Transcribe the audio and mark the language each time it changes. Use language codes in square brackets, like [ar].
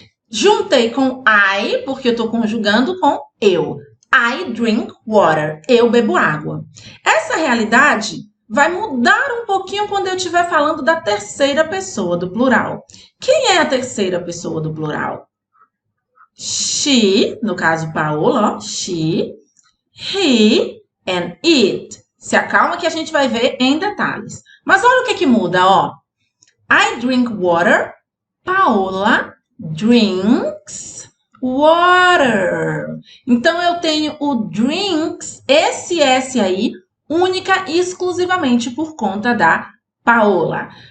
[pt] Juntei com I, porque eu estou conjugando com eu. [en] I drink water. [pt] Eu bebo água. Essa realidade vai mudar um pouquinho quando eu estiver falando da terceira pessoa do plural. Quem é a terceira pessoa do plural? She, no caso Paola, ó, she, he and it. Se acalma que a gente vai ver em detalhes. Mas olha o que muda, ó. [en] I drink water. Paola drinks water. [pt] Então, eu tenho o drinks, esse S aí, única e exclusivamente por conta da Paola.